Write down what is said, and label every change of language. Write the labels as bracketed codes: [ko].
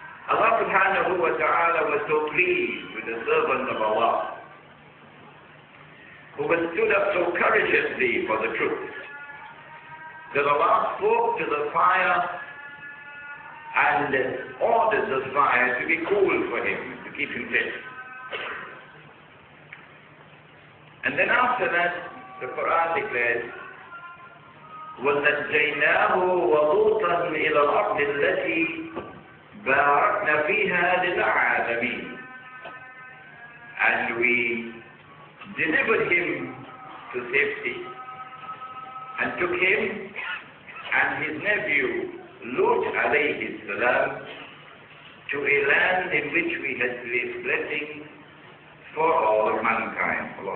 [en] Allah subhanahu wa ta'ala was so pleased with the servant of Allah, who had stood up so courageously for the truth, that Allah spoke to the fire and ordered the fire to be cool for him, to keep him fit. And then after that, the Quran declares, [ar] وَنَجَّيْنَاهُ وَلُوطًا إِلَى الْأَرْضِ الَّتِي بَارَكْنَا فِيهَا لِلْعَالَمِينَ. [en] And we delivered him to safety and took him and his nephew Lut alayhi salam to a land in which we had placed blessings for all of mankind.